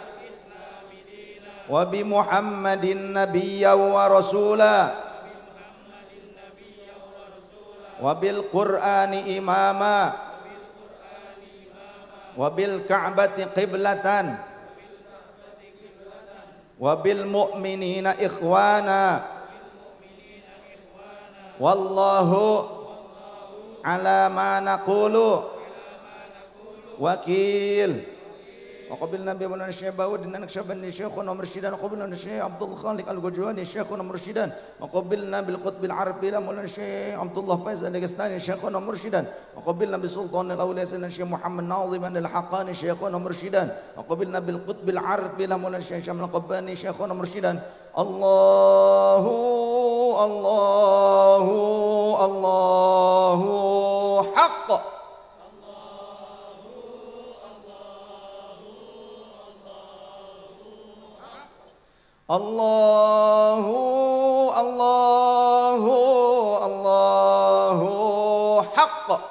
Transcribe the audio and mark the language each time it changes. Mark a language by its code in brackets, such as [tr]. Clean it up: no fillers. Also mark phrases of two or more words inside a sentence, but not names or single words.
[ar] وبمحمد نبيا ورسولا وبالقرآن إماما وبالكعبة قبلة وبالمؤمنين إخوانا والله على ما نقول وكيل. وقبلنا بمولانا الشيخ بهاء الدين نقشبندي شيخنا مرشدا، وقبلنا الشيخ عبد الخالق الغجواني شيخنا مرشدا، وقبلنا بالقطب العربي مولانا الشيخ عبد الله فائز الغستاني شيخنا مرشدا، وقبلنا بسلطان الأولياء سيدنا الشيخ محمد ناظم الحقاني شيخنا مرشدا، وقبلنا بالقطب العربي مولانا الشيخ شامل قباني شيخنا مرشدا. الله الله الله حق. الله الله الله حق.